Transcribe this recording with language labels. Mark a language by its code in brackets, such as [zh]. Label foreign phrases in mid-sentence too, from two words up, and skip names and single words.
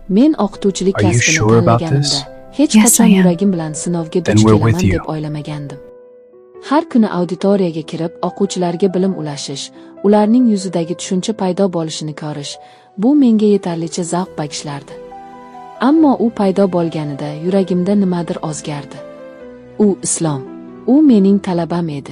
[uz] Men o'qituvchilik [en] Are you [uz] kasbini [en] sure about [uz] tanlaganimda [en] this? [uz] hech [en] Yes, [uz] qachon [en] I am. [uz] yuragim bilan sinovga [en] Then [uz] duch [en] we're [uz] kelaman [en] with you. [uz] deb o'ylamagandim. Har kuni auditoriyaga kirib, o'quvchilarga bilim ulashish, ularning yuzidagi tushuncha paydo bo'lishini ko'rish, bu menga yetarlicha zavq bag'ishlardi. Ammo u paydo bo'lganida yuragimda nimadir o'zgardi. U islom. U mening talabam edi.